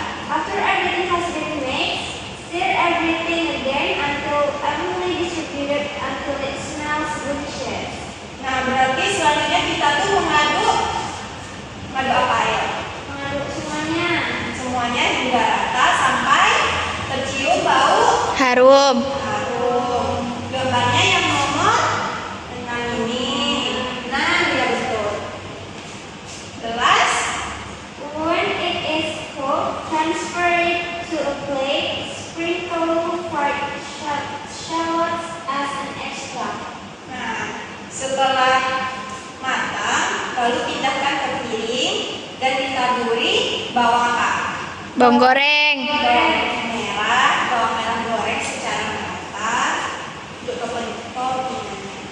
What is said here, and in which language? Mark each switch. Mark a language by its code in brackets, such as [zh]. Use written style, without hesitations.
[en] After everything has been mixed, stir everything again until evenly distributed until it smells delicious. [id] nah berarti selanjutnya kita tuh mengaduk apa ya? Mengaduk semuanya. Semuanya juga rata sampai tercium bau Harum. harum. Gambarnya yang nomor 6 ini. Nah, ya betul. 11. [en] When it is cooked, transfer it to a plate. Sprinkle fried shallots as an extra. [id] Nah, setelah matang, lalu pindahkan ke piring dan ditaburi bawang apa? Bawang goreng. Bawang merah goreng secara merata untuk toppingnya.